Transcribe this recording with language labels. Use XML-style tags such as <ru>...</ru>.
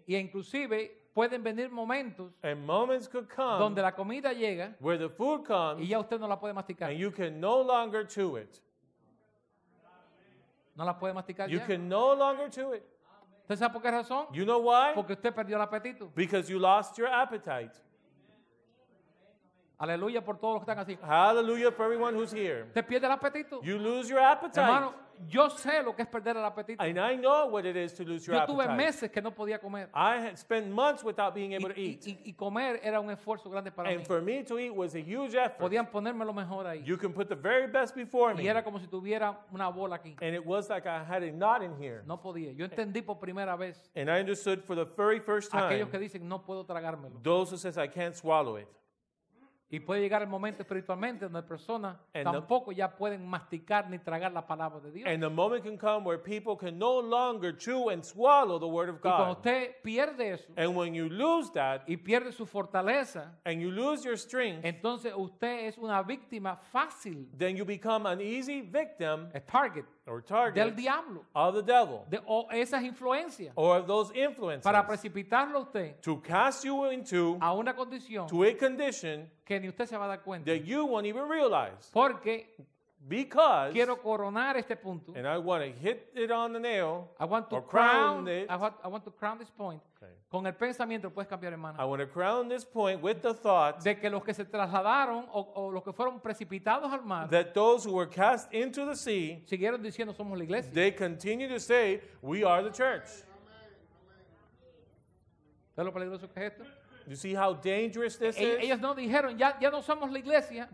<es>y inclusive pueden venir momentos</es> <en>and moments could come</en> <es>donde la comida llega</es> <en>where the food</en> <es>y</es> <en>comes</en> <es>ya usted no la puede masticar.</es> <en>and you can no longer chew it.</en> <es>No la puede masticar</es> <en>You</en> <es>ya.</es> <en>can no longer chew it.</en> <es>¿Usted sabe por qué razón?</es> <en>You know why?</en> <es>Porque usted perdió el apetito.</es> <en>Because you lost your appetite.</en> <es>Aleluya por todos los que están así.</es> <en>Hallelujah for everyone who's here.</en> <es>Usted pierde el apetito.</es> <en>You lose your appetite.</en> <es>Hermano, yo sé lo que es perder el apetito.</es> <en>And I know what it is to lose your</en> <es>Yo tuve</es> <en>appetite.</en> <es>meses que no podía comer.</es> <en>I had spent months without being</en> <es>Y,</es> <en>able to eat.</en> <es>y comer era un esfuerzo grande para mí.</es> <en>And for me to eat was a huge effort.</en> <es>Podían ponerme lo mejor ahí.</es> <en>You can put the very best before</en> <es>Y</es> <en>me.</en> <es>era como si tuviera una bola aquí.</es> <en>And it was like I had a knot in here.</en> <es>No podía. Yo entendí por primera vez</es> <en>And I understood for the very first time,</en> <es>aquellos que dicen no puedo tragármelo.</es> <en>those who says I can't swallow it.</en> <es>Y puede llegar el momento espiritualmente donde personas</es> <en>And</en> <es>tampoco ya pueden masticar ni tragar la palabra de Dios.</es> <en>And the moment can come where people can no longer chew and swallow the word of</en> <es>Y cuando</es> <en>God.</en> <es>usted pierde eso</es> <en>And when you lose that,</en> <es>y pierde su fortaleza,</es> <en>and you lose your strength,</en> <es>entonces usted es una víctima fácil,</es> <en>then you become an easy victim</en> <es>el target</es> <en>or</en> <es>del</es> <en>target</en> <es>diablo,</es> <en>of the devil</en> <es>o esas influencias,</es> <en>or of those influences</en> <es>para precipitarlo a usted</es> <en>to cast you into</en> <es>a una condición</es> <en>to a condition</en> <es>que ni usted se va a dar cuenta.</es> <en>that you won't even realize.</en> <es>Porque</es> <en>Because,</en> <es>quiero coronar este punto.</es> <en>and I want to hit it on the nail, I want to or crown, crown it. I want to crown this point. Okay.</en> <es>Con el pensamiento puedes cambiar,</es> <en>I</en> <es>hermano.</es> <en>want to crown this point with the thought</en> <es>De que los que se trasladaron o los que fueron precipitados al mar</es> <en>that those who were cast into the sea,</en> <es>siguieron diciendo somos la iglesia.</es> <en>they continue to say, we are the church.</en> <es>¿Sabes lo peligroso que es esto?</es> <en>You see how dangerous this is?</en> <es>Ellos no dijeron ya no somos la iglesia.</es>